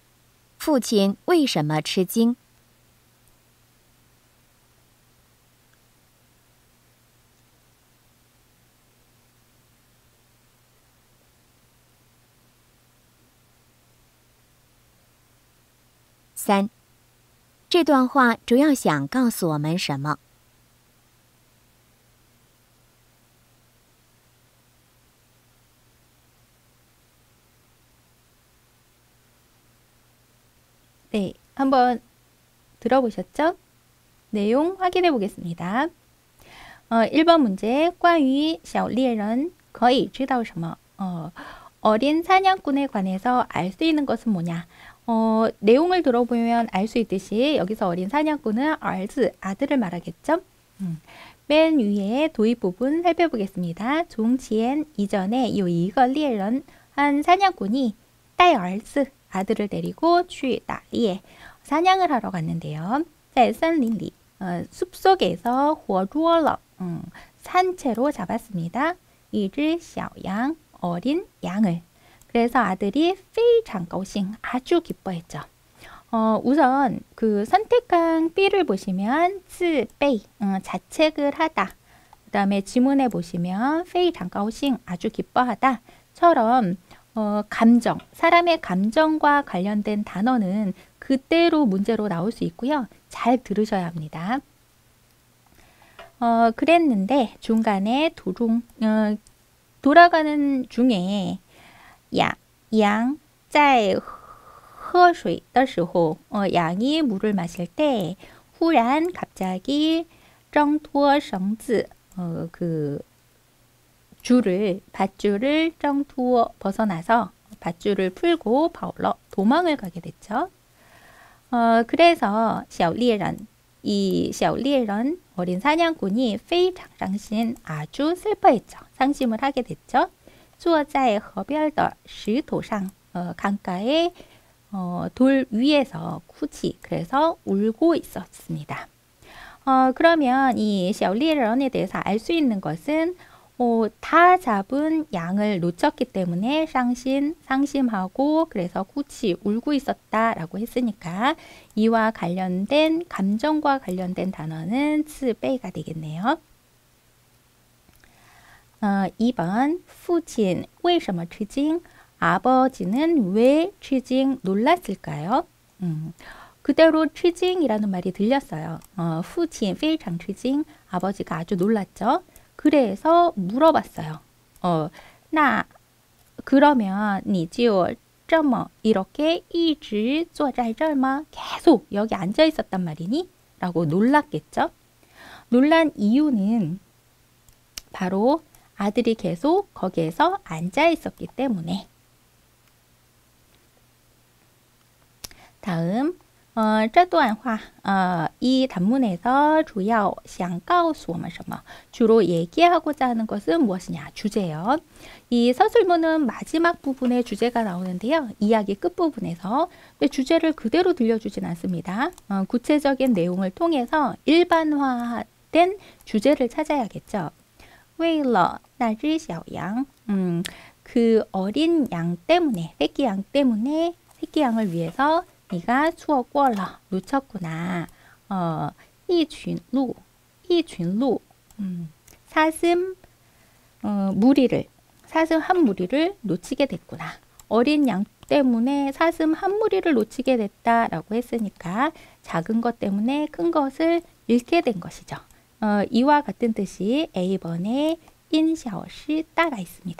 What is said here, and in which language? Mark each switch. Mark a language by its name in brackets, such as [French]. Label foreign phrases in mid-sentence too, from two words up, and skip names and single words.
[Chinese] 父亲为什么吃惊？ 3. 这段话主要想告诉我们什么？ [Korean] 네, 한번 들어보셨죠? 내용 확인해 보겠습니다. 1번 문제, [Chinese] 关于小猎人可以知道什么? [Korean] 어린 사냥꾼에 관해서 알 수 있는 것은 뭐냐? 내용을 들어보면 알 수 있듯이 여기서 어린 사냥꾼은 兒子, 아들을 말하겠죠? 맨 위에 도입 부분 살펴보겠습니다. [Chinese] 从前 이전에 有一个猎人, [Korean] 한 사냥꾼이 [Chinese] 带儿子, [Korean] 아들을 데리고 [Chinese] 去打猎, [Korean] 사냥을 하러 갔는데요. [Chinese] 在森林里, 숲속에서 活捉了, [Korean] 산채로 잡았습니다. [Chinese] 一只小羊, [Korean] 어린 양을. 그래서 아들이 [Chinese] 非常高兴, [Korean] 아주 기뻐했죠. 우선 그 선택한 B를 보시면 自备, 자책을 하다. 그 다음에 지문에 보시면 [Chinese] 非常高兴, [Korean] 아주 기뻐하다 처럼 감정, 사람의 감정과 관련된 단어는 그대로 문제로 나올 수 있고요. 잘 들으셔야 합니다. 그랬는데 중간에 돌아가는 중에 양, [Chinese] 在喝水的时候, [Korean] 양이 물을 마실 때 忽然 갑자기 [Chinese] 挣脱绳子, [Korean] 밧줄을挣脱 벗어나서 밧줄을 풀고 파울러 도망을 가게 됐죠. 그래서 小猎人, 이 小猎人 어린 사냥꾼이 [Chinese] 非常伤心, [Korean] 아주 슬퍼했죠. 상심을 하게 됐죠. [Chinese] 坐在河边的石头上, [Korean] 강가의 돌 위에서 쿠지, 그래서 울고 있었습니다. 그러면 이 小猎人에 대해서 알 수 있는 것은 다 잡은 양을 놓쳤기 때문에 상심하고 그래서 쿠치, 울고 있었다라고 했으니까 이와 관련된 감정과 관련된 단어는 自备 가 되겠네요. 2번, [Chinese] 父亲为什么吃惊? [Korean] 아버지는 왜 吃惊, 놀랐을까요? 그대로 吃惊이라는 말이 들렸어요. [Chinese] 父亲非常吃惊, [Korean] 아버지가 아주 놀랐죠. 그래서 물어봤어요. 나 그러면 [Chinese] 你就这么 [Korean] 이렇게 [Chinese] 一直坐在这儿吗? [Korean] 계속 여기 앉아 있었단 말이니? 라고 놀랐겠죠. 놀란 이유는 바로 아들이 계속 거기에서 앉아 있었기 때문에. [Chinese] 다음 这段话 [Korean] 이 단문에서 [Chinese] 主要想告诉我们什么? [Korean] 주로 얘기하고자 하는 것은 무엇이냐? 주제요. 이 서술문은 마지막 부분에 주제가 나오는데요. 이야기 끝부분에서. 근데 주제를 그대로 들려주진 않습니다. 구체적인 내용을 통해서 일반화된 주제를 찾아야겠죠. [Chinese] 为了那只小羊, [Korean] 그 어린 양 때문에, 새끼 양 때문에, 새끼 양을 위해서 네가 [Chinese] 错过了 [Korean] 놓쳤구나. [Chinese] 一群鹿, 一群鹿, [Korean] 사슴 무리를, 사슴 한 무리를 놓치게 됐구나. 어린 양 때문에 사슴 한 무리를 놓치게 됐다라고 했으니까 작은 것 때문에 큰 것을 잃게 된 것이죠. 이와 같은 뜻이 A번에 인샤오시 따라 있습니다.